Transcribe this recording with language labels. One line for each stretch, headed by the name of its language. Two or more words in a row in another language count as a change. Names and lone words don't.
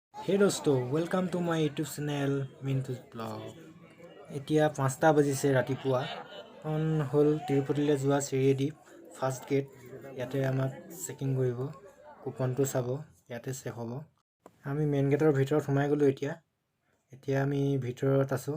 English: Hey दोस्तो, welcome to my YouTube channel Mintuz blog.
Assamese: এতিয়া 5টা বাজিছে ৰাতিপুৱা। হ'ল তিৰুপতিলৈ যোৱা চিৰিয়েদি
English: first gate.
Assamese: ইয়াতে আমাক চেকিং কৰিব, কুপনটো চাব, ইয়াতে চেক হ'ব। আমি
English: main gateৰ
Assamese: ভিতৰত সোমাই গ'লোঁ। এতিয়া আমি ভিতৰত আছোঁ।